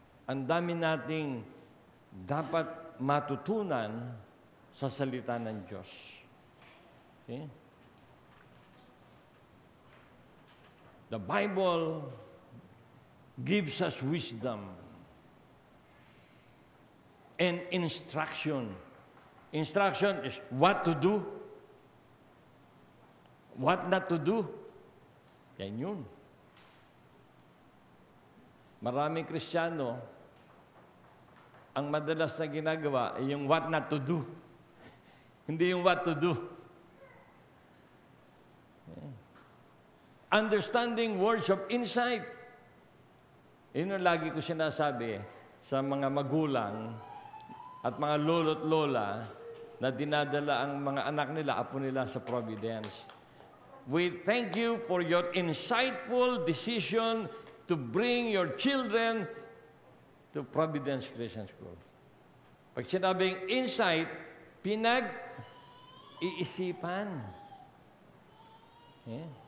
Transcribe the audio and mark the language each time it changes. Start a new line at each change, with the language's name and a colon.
Filipino: Ang dami nating dapat matutunan sa salita ng Diyos. Okay?
English: The Bible gives us wisdom and instruction. Instruction is what to do, what not to do.
Filipino: Yan yun. Maraming Kristiyano, ang madalas na ginagawa ay yung
English: what not to do.
Filipino: Hindi yung
English: what to do. Understanding words of insight.
Filipino: Yun ang lagi ko sinasabi sa mga magulang at mga lolo't lola na dinadala ang mga anak nila, apo nila sa Providence.
English: We thank you for your insightful decision to bring your children to Providence Christian School.
Filipino: Pag sinabing insight, pinag-iisipan. Yeah.